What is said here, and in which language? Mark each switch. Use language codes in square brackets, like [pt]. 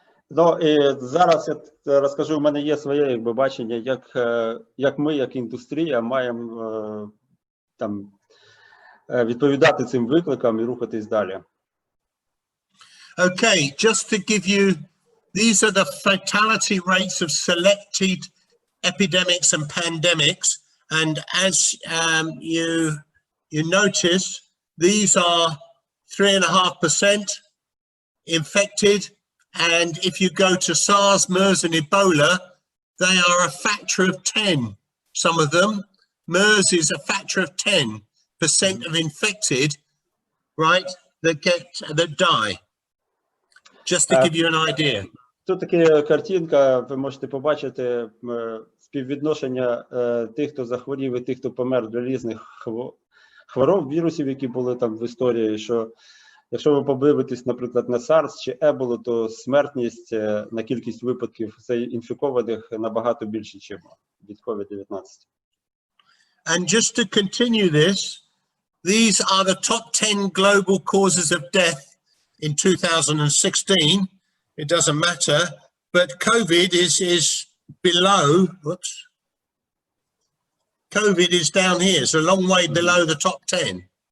[uk] Ну, і зараз я розкажу, в мене є своє бачення, як ми, як індустрія, маємо там відповідати цим викликам і рухатись далі. [en] Okay, just to give you, these are the fatality rates of selected epidemics and pandemics, and as you notice, these are 3.5% infected, and if you go to SARS, MERS and Ebola, they are a factor of 10, some of them. MERS is a factor of 10% of infected, right, that die. Just to give you an idea. [uk] Тут така картинка, ви можете побачити співвідношення тих, хто захворів і тих, хто помер для різних хвороб, вірусів, які були там в історії, що якщо ви подивитесь, наприклад, на SARS чи Еболу, то смертність на кількість випадків інфікованих набагато більше, ніж від COVID-19. [en] And just to continue this, these are the top 10 global causes of death in 2016. It doesn't matter, but COVID is below, whoops. COVID is down here, it's a long way below the top 10.